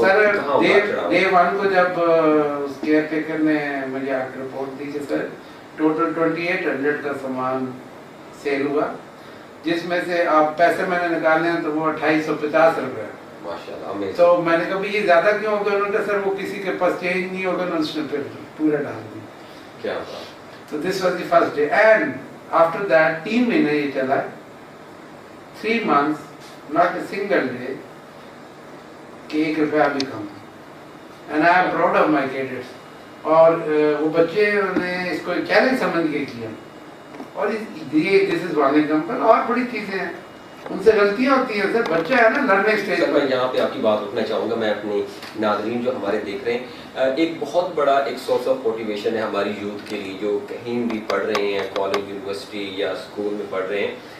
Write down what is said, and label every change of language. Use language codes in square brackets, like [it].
[ur] سر day 1 کو جب اس care taker نے مجھے آ کے رپورٹ دی کہ سر ٹوٹل 2800 کا سامان سیل ہوا، جس میں سے آپ پیسے میں نے نکالے ہیں تو وہ 2850 روپے. ماشاءاللہ. تو میں نے کہا یہ زیادہ کیوں ہوگا؟ انہوں نے کہا سر وہ کسی کے پاس چینج نہیں ہوگا، اس نے پھر پورا ڈال دی. کیا بات. [en] تو this was the first day and after that [ur] 3 مہینے یہ چلا. [en] 3 months not a single day [ur] کہ 1 روپیہ بھی کم. [en] And I am proud of my cadets. [ur] اور وہ بچے نے اس کو چیلنج سمجھ کے کیا. اور یہ [en] This is one example. [ur] اور بڑی چیزیں ہیں، ان سے غلطیاں ہوتی ہیں. سر بچہ ہے نا لرننگ اسٹیج. سر میں یہاں پہ آپ کی بات رکھنا چاہوں گا. میں اپنی ناظرین جو ہمارے دیکھ رہے ہیں، ایک بہت بڑا ایک [en] source of motivation [ur] ہے ہماری یوتھ کے لیے جو کہیں بھی پڑھ رہے ہیں، کالج، یونیورسٹی یا اسکول میں پڑھ رہے ہیں.